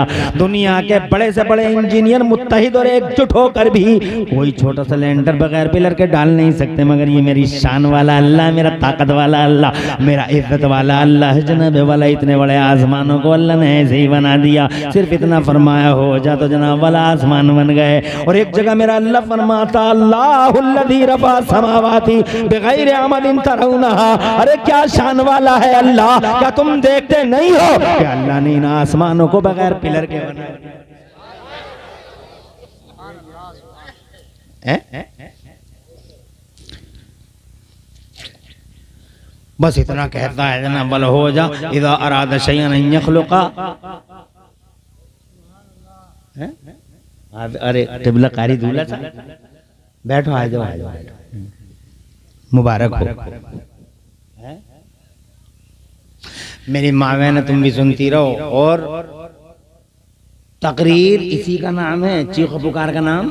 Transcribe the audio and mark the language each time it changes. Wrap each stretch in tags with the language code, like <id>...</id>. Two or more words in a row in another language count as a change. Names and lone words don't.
<ur>دنیا کے بڑے سے بڑے انجینئر متحد اور ایکجٹ ہو کر بھی کوئی چھوٹا سا لینٹر بغیر پلر کے ڈال نہیں سکتے. مگر یہ میری شان والا اللہ، میرا طاقت والا اللہ، میرا عزت والا اللہ ہے جناب والا. اتنے بڑے آسمانوں کو اللہ نے ایسے ہی بنا دیا۔ صرف اتنا فرمایا ہو جا تو جناب والا آسمان بن گئے. اور ایک جگہ میرا اللہ فرماتا</ur> <ar>الله الذي رفع السماوات بغير عمد ترونها.</ar> <ur>ارے کیا شان والا ہے اللہ، کیا تم دیکھتے نہیں ہو کہ اللہ نے ان آسمانوں کو بغیر پلر کے بنایا. بس اتنا کہتا ہے جناب والا ہو جا</ur> <ar>إذا أراد شيئا أن يخلق.</ar> <ur>ارے ٹبلا قاری دولہا تھا، بیٹھو آ جاؤ، مبارک ہو. میری ماں بہن تم بھی سنتی رہو. اور تقریر اسی کا نام ہے، چیخ پکار کا نام.</ur>